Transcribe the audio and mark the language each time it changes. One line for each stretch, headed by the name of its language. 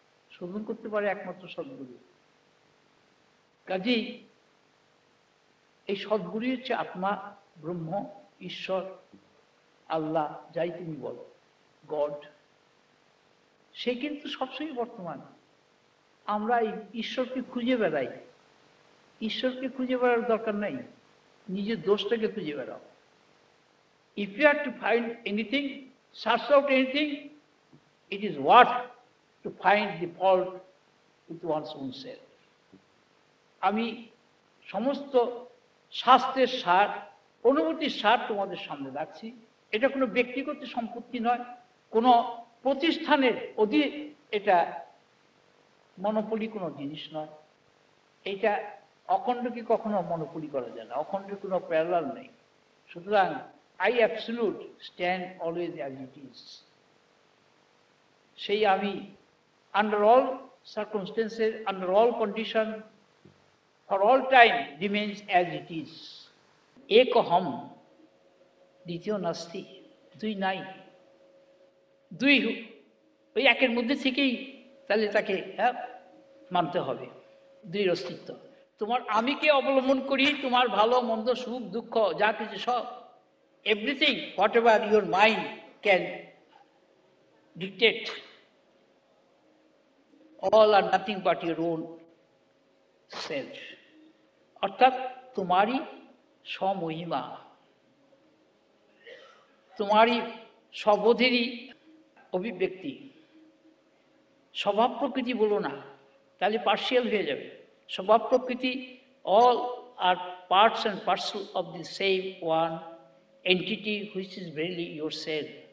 Bangla: শোধন করতে পারে একমাত্র সদ্গুরু। কাজেই এই সদ্গুরু হচ্ছে আত্মা, ব্রহ্ম, ঈশ্বর, আল্লাহ, যাই তুমি বলো, গড। সে কিন্তু সবসময় বর্তমান। আমরা এই ঈশ্বরকে খুঁজে বেড়াই। ঈশ্বরকে খুঁজে বেড়ার দরকার নাই, নিজের দোষটাকে খুঁজে বেড়াও।
English: If you have to find anything, search out anything, it is what to find the fault with one's own self.
Bangla: আমি সমস্ত শাস্ত্রের সার, অনুভূতির সার তোমাদের সামনে রাখছি। এটা কোনো ব্যক্তিগত সম্পত্তি নয়, কোনো প্রতিষ্ঠানের অধীনে এটা মনোপলি কোনো জিনিস নয়। এটা অখণ্ডকে কখনো মনোপলি করা যায় না, অখণ্ডের কোনো প্যারালাল নেই।
English: সুতরাং I absolute stand always as it is.
Bangla: সেই আমি
English: under all circumstances, under all condition, for all time remains as it is.
Bangla: একহম, দ্বিতীয় নাস্তি, দুই নাই। দুই ওই একের মধ্যে থেকেই তাহলে তাকে মানতে হবে, দুই অস্তিত্ব। তোমার আমিকে অবলম্বন করি তোমার ভালো মন্দ, সুখ দুঃখ, যা কিছু সব,
English: everything, whatever your mind can dictate, all are nothing but your own self.
Bangla: অর্থাৎ তোমারই স্বমহিমা, তোমারই স্ববোধেরই অভিব্যক্তি। স্বভাব প্রকৃতি বলো না, তাহলে পার্সিয়াল হয়ে যাবে। স্বভাব প্রকৃতি,
English: all are parts and parcel of the same one entity which is verily yourself.